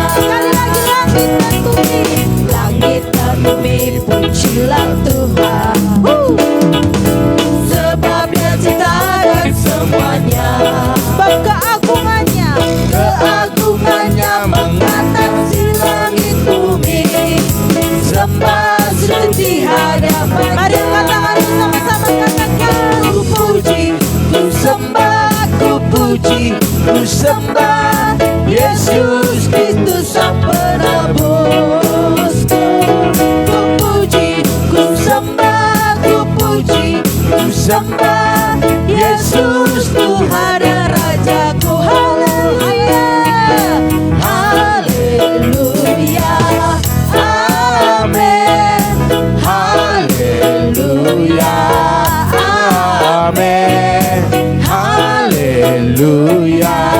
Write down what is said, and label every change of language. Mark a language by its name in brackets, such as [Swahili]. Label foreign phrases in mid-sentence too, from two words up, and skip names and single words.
[Indonesian] Sekali lagi langit dan bumi pujilah Tuhan, sebab Dia ciptakan semuanya. Sebab keagungannya, keagungannya mengatasi langit bumi. Sembah sujud di hadapannya. Mari katakan sama-sama, katakan ku puji, ku sembah, ku puji, ku sembah Yesus Kristus Sang Penebusku. Ku puji, ku sembah, ku puji, ku sembah Yesus Tuhan dan Rajaku. Haleluya, haleluya, amin, haleluya, Amin. Haleluya.